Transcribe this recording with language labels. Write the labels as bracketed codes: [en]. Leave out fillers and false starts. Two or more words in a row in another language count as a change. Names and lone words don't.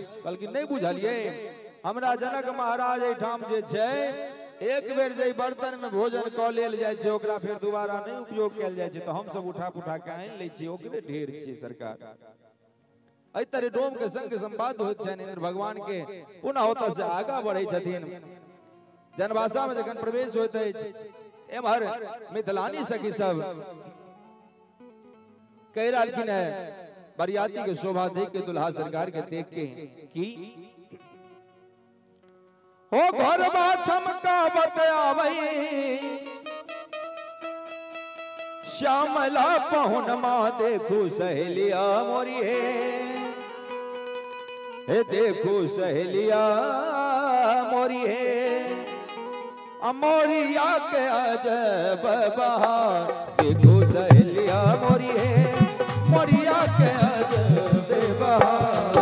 [mai] कहलखिन नहीं बुझलियै, हमरा जनक महाराज एठाम जे छै एक बेर जे बर्तन में भोजन क लेल जाय छै ओकरा फिर दोबारा नहीं उपयोग कैल जाय छै, तो हम सब उठा पुठा के आनि लै छी, ओकरे ढेर छियै सरकार। एहि तरह डोम के संग संवाद होइत छनि। इंद्र भगवान के पुनः ओतऽ से आगा बढ़ै छथिन। जनवासा में जखन प्रवेश होइत अछि, एम्हर मिथिलानी सखी सब कह रहलखिन है बरियाती के शोभा देख के, दुल्हा सरकार के देख के कि हो घरबा चमकावत आवई, श्यामला पहुनमा देखू सहेलिया मोरी हे देखू सहेलिया मोरी मोरिया के अजब बहार, देखू सहेलिया मोरी मोरिया के अजब बहार।